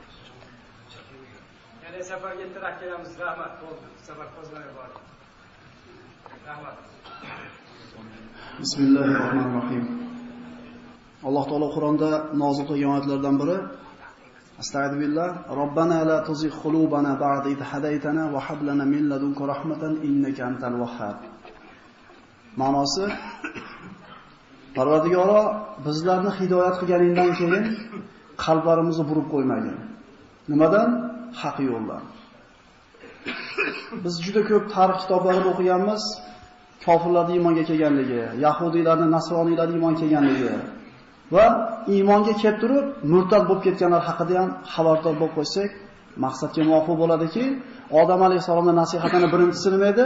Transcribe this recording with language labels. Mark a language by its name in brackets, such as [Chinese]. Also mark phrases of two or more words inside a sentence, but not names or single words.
[Uzbek] Yana safarga taraf kelamiz, rahmat bo'ldi. Safar qo'zg'alib bor. Rahmat. Bismillahirrohmanirrohim. Alloh taolo Qur'onda nozil qilgan oyatlardan biri [Arabic] أستغفر الله ربنا لا تزغ قلوبنا بعد إذ هديتنا وهب لنا من لدنك رحمة إنك أنت الوهاب. [Uzbek] Ma'nosi: Parvardigoro, bizlarni hidoyat qilganingdan keyin qalblarimizni burib qo'ymagin. Nimadan? Haq yo'ldan. Biz juda ko'p tarix kitoblarida o'qiganmiz, kofirlarning iymonga kelganligi, yahudiylarning, nasroniylarning iymonga kelganligi va iymonga kelib turib murtad bo'lib ketganlar haqida ham xabardor bo'lib qo'ysak, maqsadga muvofiq bo'ladiki, Odam alayhisolamning nasihatini birinchisi nima edi?